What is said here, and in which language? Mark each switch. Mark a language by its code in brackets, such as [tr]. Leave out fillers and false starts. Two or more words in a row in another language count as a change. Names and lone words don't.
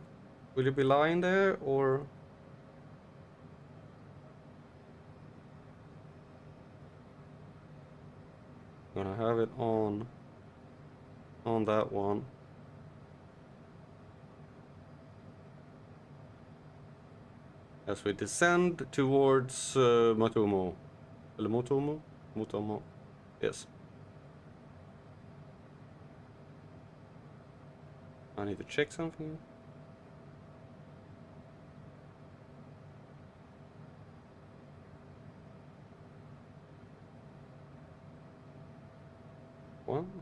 [en] Will you be lying there or... Gonna have it on that one. As we descend towards Matomo. Motomo? Motomo. Yes. I need to check something. One.